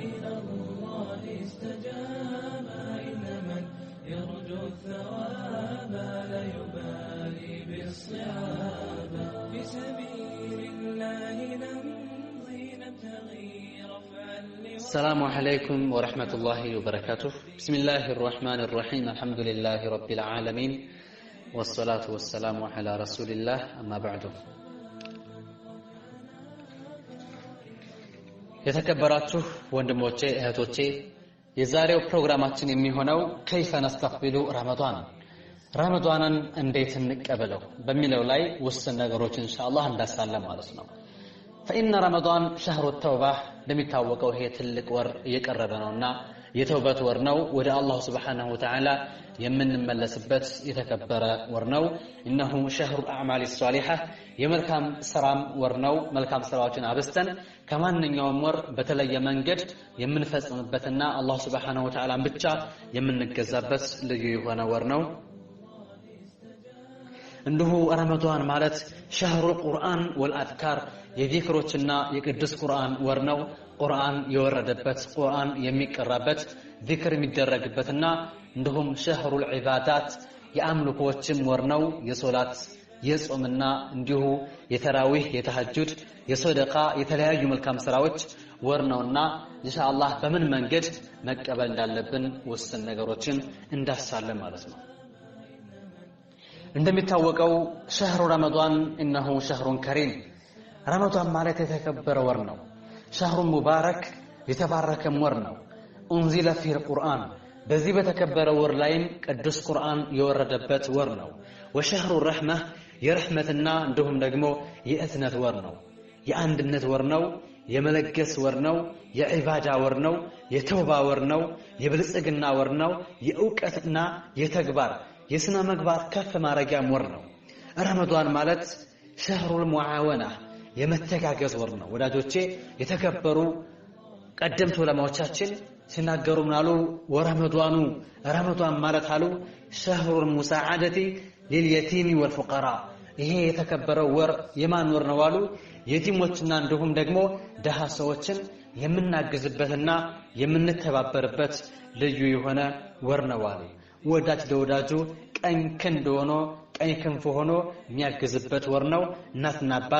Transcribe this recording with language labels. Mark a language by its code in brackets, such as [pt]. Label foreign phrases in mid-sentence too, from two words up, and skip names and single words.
[ar] الله استجاب إن من يرجو الثواب لا يبالي بالصعاب في سبيل الله نمضي نبتغي رفعا السلام عليكم ورحمة الله وبركاته بسم الله الرحمن الرحيم الحمد لله رب العالمين والصلاة والسلام على رسول الله أما بعد የተከበራችሁ [am] ወንድሞቼ እህቶቼ የዛሬው ፕሮግራማችን የሚሆነው [ar] كيف نستقبل [am] ረመዳንን እንዴት እንቀበለው በሚለው ላይ ውስን ነገሮች ኢንሻአላህ እንዳሳለም ማለት ነው [ar] فإن رمضان شهر التوبة [am] እንደሚታወቀው ይሄ ትልቅ ወር እየቀረበ ነውና የተውበት ወር ነው ወደ አላህ [ar] سبحانه وتعالى [am] የምንመለስበት የተከበረ ወር ነው [ar] إنه شهر الأعمال الصالحة [am] የመልካም ስራም ወር ነው መልካም ስራዎችን አብስተን ከማንኛውም ወር በተለየ መንገድ የምንፈጽምበትና አላህ [ar] سبحانه وتعالى [am] ብቻ የምንገዛበት ልዩ የሆነ ወር ነው እንዲሁ ረመዳን ማለት [ar] شهر القرآن والأذكار [am] የዚክሮችና የቅዱስ ቁርአን ወር ነው ቁርአን የወረደበት ቁርአን የሚቀራበት ዚክር የሚደረግበትና እንዲሁም [ar] شهر العبادات [am] የአምልኮችም ወር ነው የሶላት የጾምና እንዲሁ የተራዊህ የተሐጁድ የሰደቃ የተለያዩ መልካም ስራዎች ወር ነውና ኢንሻአላህ በምን መንገድ መቀበል እንዳለብን ወሰን ነገሮችን እንዳሳለን ማለት ነው እንደሚታወቀው [ar] شهر رمضان إنه شهر كريم رمضان [am] ማለት የተከበረ ወር ነው [ar] شهر مبارك [am] የተባረከ ወር ነው [ar] انزل فيه [am] القرآن በዚህ በተከበረ ወር ላይም ቅዱስ ቁርአን የወረደበት ወር ነው [ar] وشهر الرحمة [am] የረህመትና እንዲሁም ደግሞ የእዝነት ወር ነው የአንድነት ወር ነው የመለገስ ወር ነው የዒባዳ ወር ነው የተውባ ወር ነው የብልጽግና ወር ነው የእውቀትና የተግባር የስነ ምግባር ከፍ ማረጊያ ወር ነው ረመዳን ማለት [ar] شهر المعاونة [am] የመተጋገዝ ወር ነው ወዳጆቼ የተከበሩ ቀደምት ዑለማዎቻችን ሲናገሩ ምናሉ ረመዳን ማለት አሉ [ar] شهر المساعدة لليتيم والفقراء [am] ይሄ የተከበረው ወር የማን ወር ነው አሉ የቲሞችና እንዲሁም ደግሞ ደሃ ሰዎችን የምናግዝበትና የምንተባበርበት ልዩ የሆነ ወር ነው አሉ ወዳጅ ለወዳጁ ቀኝ ክንድ ሆኖ ቀኝ ክንፍ ሆኖ የሚያግዝበት ወር ነው እናትና አባት